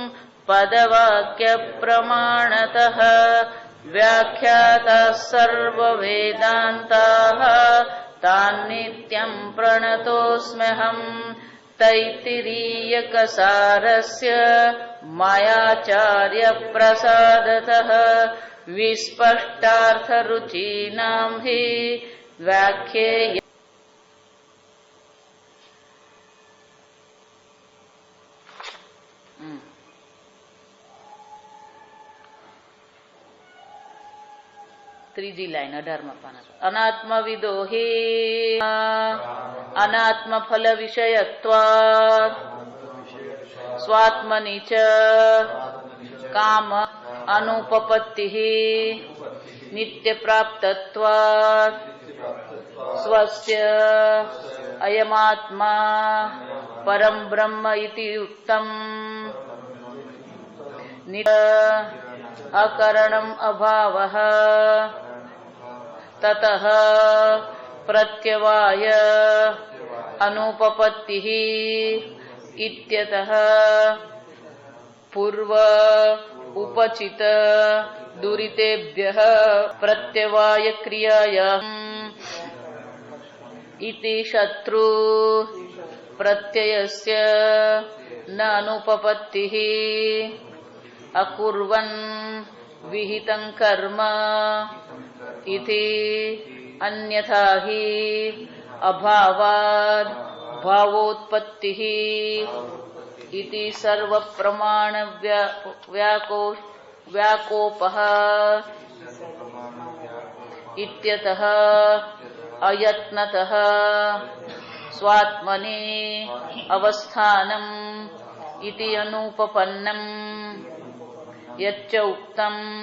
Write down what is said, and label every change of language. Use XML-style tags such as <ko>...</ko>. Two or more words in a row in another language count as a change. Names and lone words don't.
<sa>पदवाक्यप्रमाणतः व्याख्याताः सर्ववेदान्ताः तान्नित्यं प्रणतोऽस्म्यहम् तैत्तिरीयकसारस्य मयाचार्यप्रसादतः विस्पष्टार्थरुचीनां हि व्याख्येय</sa> <gu>ત્રીજી લાઈન 18મા પાના</gu> <sa>अनात्मविदो हि अनात्मफल विषयत्वात् स्वात्मनि च काम अनुपपत्तिः नित्यप्राप्तत्वात् स्वस्य अयमात्मा परम ब्रह्म इति उक्तम अकरणम् अभावः ततः प्रत्यवाय अनुपपत्तिः इत्यतः पूर्व उपचित दुरितेभ्यः प्रत्यवाय क्रियायाम् इति शत्रु प्रत्ययस्य न अनुपपत्तिः अकुर्वन् विहितं कर्म इति अन्यथा हि अभावाद भावोत्पत्तिः इति सर्व प्रमाण व्याकोपः इत्यतः अयत्नतः स्वात्मनी अवस्थानम इति अनुपपन्नम यच्च उक्तम</sa>